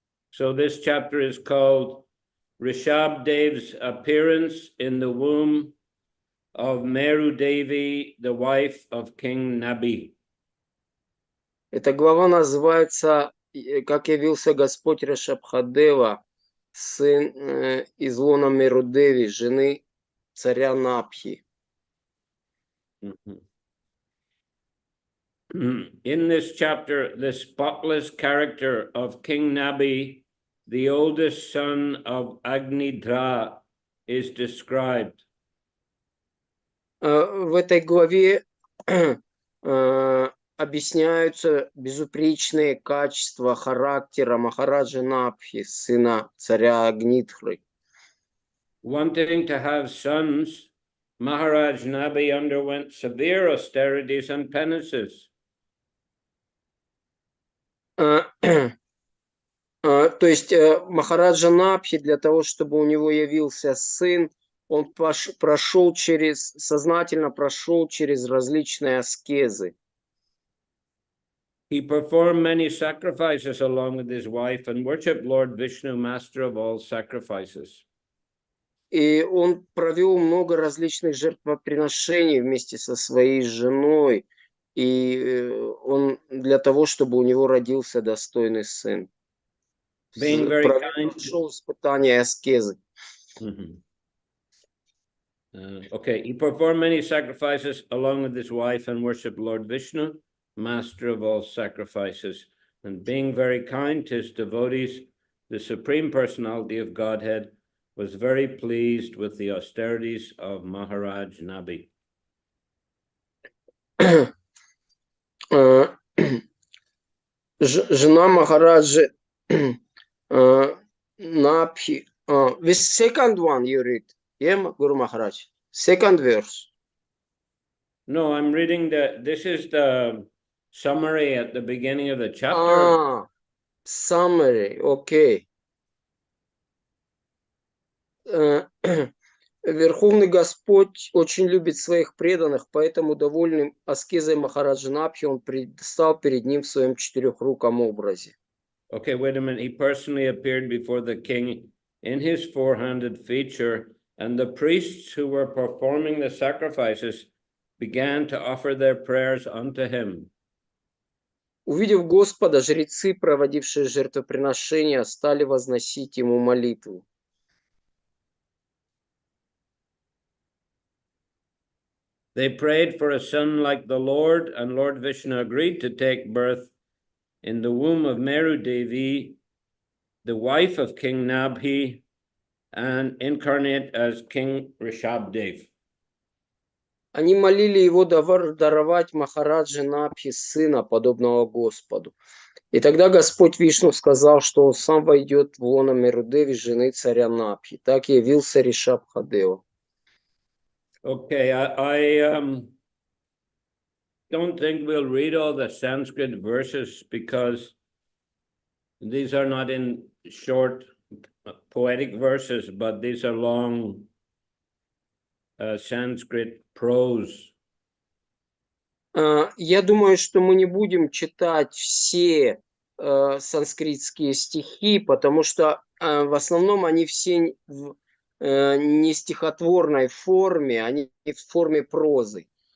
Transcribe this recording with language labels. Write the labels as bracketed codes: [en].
[en] So this chapter is called Rishabdev's appearance in the womb of Meru Devi, the wife of King Nabi. [ru] Эта глава называется «Как явился Господь Ришабхадева, сын из лона Мерудеви, жены царя Напхи». [en] In this chapter, the spotless character of King Nabi, the oldest son of Agnidra, is described. [ru] В этой главе объясняются безупречные качества характера Махараджа Напхи, сына царя Агнидхры. [en] Wanting to have sons, Maharaj Nabi underwent severe austerities and penances. [ru] То есть Махараджа Напхи, для того, чтобы у него явился сын, он сознательно прошел через различные аскезы. [en] He performed many sacrifices along with his wife and worshipped Lord Vishnu, master of all sacrifices. [ru] И он провел много различных жертвоприношений вместе со своей женой, и он для того, чтобы у него родился достойный сын. Прошел испытания аскезы. [en] Okay, he performed many sacrifices along with his wife and worshipped Lord Vishnu, master of all sacrifices, and being very kind to his devotees, the Supreme Personality of Godhead was very pleased with the austerities of Maharaj Nabi. [ru] Жена Махараджи Напхи. [en] This second one you read, ЕМ Guru Maharaj. Second verse. No, I'm reading this is the summary at the beginning of the chapter. Summary, okay. [ru] Верховный Господь очень любит своих преданных, поэтому довольным аскезой Махараджа Напхи он предстал перед ним в своем четырехруком образе. [en] Okay, wait a minute. He personally appeared before the king in his four-handed feature, and the priests who were performing the sacrifices began to offer their prayers unto him. [ru] Увидев Господа, жрецы, проводившие жертвоприношения, стали возносить ему молитву. [en] They prayed for a son like the Lord, and Lord Vishnu agreed to take birth in the womb of Meru Devi, the wife of King Nabhi, and incarnate as King Rishabdev. [ru] Они молили его даровать Махараджи Напхи сына, подобного Господу. И тогда Господь Вишну сказал, что он сам войдет в лоно Мерудеви, жены царя Напхи. Так явился Ришабхадева. [en] Okay, I don't think we'll read all the Sanskrit verses because these are not in short poetic verses, but these are long Sanskrit prose. [ru] Я думаю, что мы не будем читать все санскритские стихи, потому что в основном они все в не стихотворной форме, они в форме прозы.